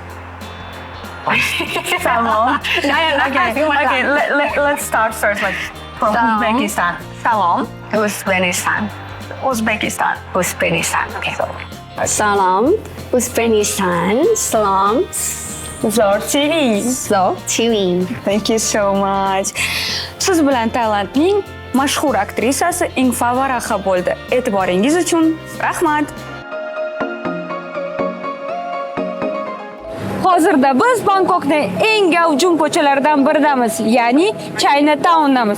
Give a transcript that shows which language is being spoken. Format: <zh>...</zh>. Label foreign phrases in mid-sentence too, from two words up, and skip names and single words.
<uz>Salom.</uz> <en>Okay. Let's start first. Like from</en> <uz>Salom. Uzbekistan. Salom Uzbekistan. Uzbekistan. Uzbekistan. Okay. Salam Uzbekistan. Salam Zor TV. Soul TV.</uz> <en>Thank you so much.</en> <uz>Siz bilan Tailandning mashhur aktrisasi Ingfa Varaha bo'ldi. E'tiboringiz uchun rahmat. Hozirda biz Bangkokning eng gavjum ko'chalaridan biridamiz, ya'ni Chinatown'damiz.</uz>